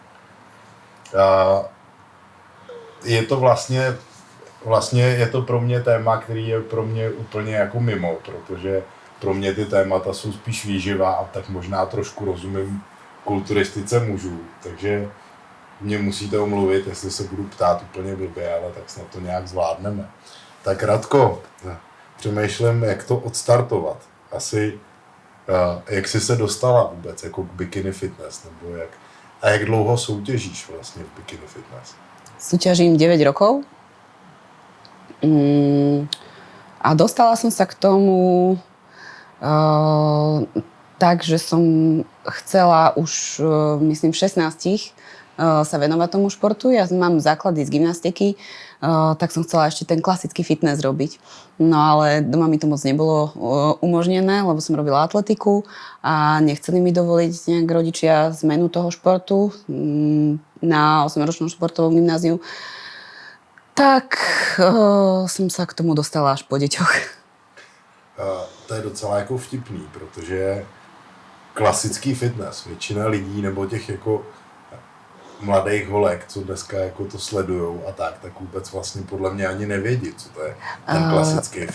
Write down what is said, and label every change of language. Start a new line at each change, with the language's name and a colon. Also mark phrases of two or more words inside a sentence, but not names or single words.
Czech: Je to vlastně je to pro mě téma, který je pro mě úplně jako mimo, protože pro mě ty témata jsou spíš výživa a tak možná trošku rozumím kulturistice mužů, takže mě musíte omluvit, jestli se budu ptát úplně blbě, ale tak snad to nějak zvládneme. Tak Radko, přemýšlím, jak to odstartovat. Asi, jak jsi se dostala vůbec jako k bikini fitness, nebo jak dlouho soutěžíš vlastně v bikini fitness?
Slovak: Súťažím 9 rokov. A dostala som sa k tomu tak, že som chcela už, myslím, v 16 sa venovať tomu športu. Ja mám základy z gymnastiky, tak som chcela ešte ten klasický fitness robiť. No ale doma mi to moc nebolo umožnené, lebo som robila atletiku a nechceli mi dovoliť nejak rodičia zmenu toho športu na 8-ročnom športovom gymnáziu.
Czech: Tak jsem se k tomu dostala až po děťoch. To je docela jako vtipný, protože klasický fitness, většina lidí nebo těch jako mladých holek, co dneska jako to sledujou a tak vůbec vlastně podle mě ani nevědí, co to je ten klasický fitness.